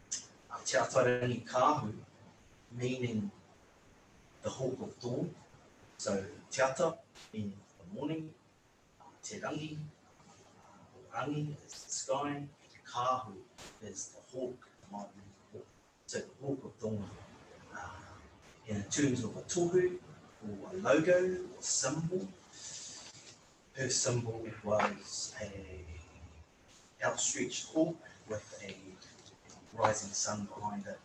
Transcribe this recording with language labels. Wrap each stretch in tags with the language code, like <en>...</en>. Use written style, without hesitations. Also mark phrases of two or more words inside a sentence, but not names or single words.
<en>Te Atarangi Kahu meaning the hawk of dawn. So</en> <mi>te ata</mi> <en>meaning the morning,</en> <mi>te rangi,</mi> <en>rangi is the sky, kahu is the hawk, so the hawk of dawn. In terms of a tohu or a logo or symbol, her symbol was a outstretched hawk with a rising sun behind it.</en>